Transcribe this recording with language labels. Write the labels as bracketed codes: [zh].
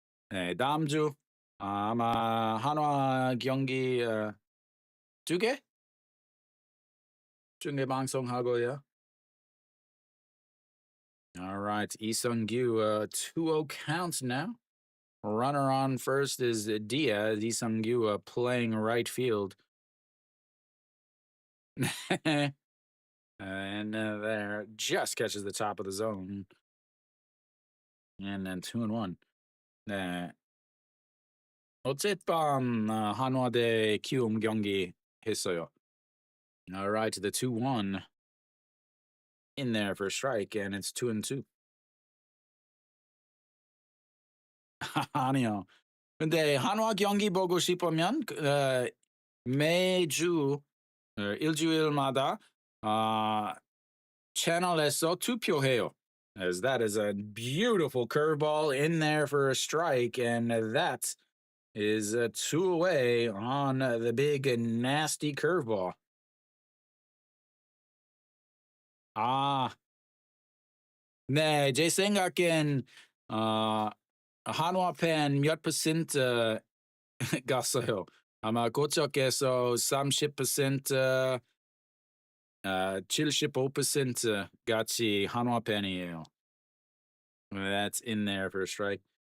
[ko] 네, 다음 주 아마 한화 경기 2개? 중계 방송하고요. [en] All right, Isungyu, 2-0 counts now. Runner on first is Diaz. Isungyu playing right field. And there just catches the top of the zone. And then 2-1. [ko] 네. 어젯밤 한화 대 키움 경기 했어요. [en] All right, the 2-1 in there for a strike, and it's 2-2. [ko] 아니요. 근데 한화 경기 보고 싶으면 매주 일주일마다 어, 채널에서 투표해요. [en] As that is a beautiful curveball in there for a strike, and that is two away on the big nasty curveball. [ko] 아, 네, 제 생각엔 한화 팬몇 퍼센트 갔어요. 아마 고척에서 30%, 75% 같이 한화 팬이에요. [en] That's in there for a strike.